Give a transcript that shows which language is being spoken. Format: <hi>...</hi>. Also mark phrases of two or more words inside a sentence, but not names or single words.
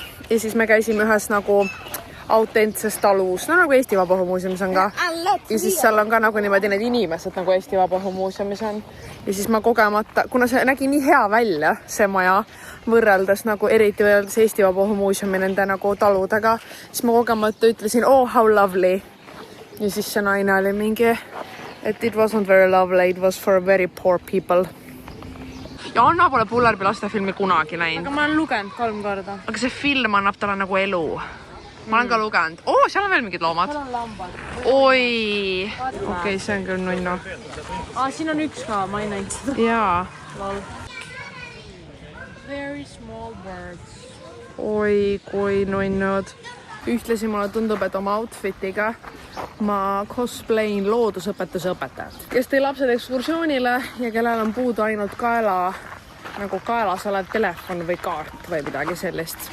<et>Ja siis me käisime ühes nagu autentses talus, no nagu Eesti Vabaõhumuuseumis on ka. Ja siis seal on ka nagu niimoodi need inimesed nagu Eesti Vabaõhumuuseumis on. Ja siis ma kogemata, kuna see nägi nii hea välja, see maja, võrreldes nagu eriti võrreldes Eesti Vabaõhumuuseumi nende nagu taludega, siis ma kogemata ütlesin,</et> <en>oh, how lovely.</en> <et>Ja siis see naine oli mingi, et</et> <en>it wasn't very lovely, it was for very poor people.</en> <et>Ja Anna pole Pullervi lastefilmi kunagi näinud. Aga ma olen lugenud 3 korda. Aga see film annab talle nagu elu. Ma olen ka lugenud. Seal on veel mingid loomad. Seal on lambad. Oi. Okei, see on küll nunnu. Siin on üks ka, ma ei näinud seda. Jaa.</et> <en>Lol. Very small birds.</en> <et>Oi, kui nunnud. Ühtlasi mulle tundub, et oma outfitiga ma cosplayin loodusõpetuse õpetajat. Kes tõi lapsed ekskursioonile ja kellel on puudu ainult kaelas olev telefon või kaart või midagi sellist.</et>